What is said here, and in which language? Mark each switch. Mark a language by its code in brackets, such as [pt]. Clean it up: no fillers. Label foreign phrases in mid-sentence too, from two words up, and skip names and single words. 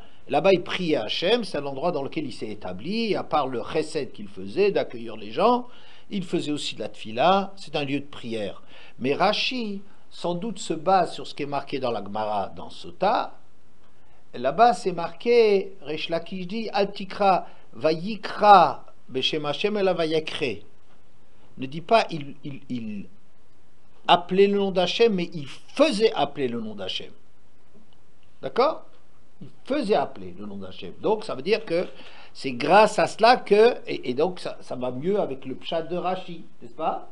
[fr] Là-bas, il priait à Hachem, c'est l'endroit dans lequel il s'est établi, à part le chesed qu'il faisait, d'accueillir les gens, il faisait aussi de la tfila, c'est un lieu de prière. Mais Rashi, sans doute, se base sur ce qui est marqué dans la Gemara, dans Sota. Là-bas, c'est marqué, [he] Resh Lakish dit, אל תקרא ויקרא בשם השם אלא ויקרא. [fr] Ne dit pas, il appelait le nom d'Hachem, mais il faisait appeler le nom d'Hachem. D'accord? Il faisait appeler le nom d'Hachem. Donc, ça veut dire que c'est grâce à cela que, et donc ça va mieux avec le pshat de Rashi, n'est-ce pas?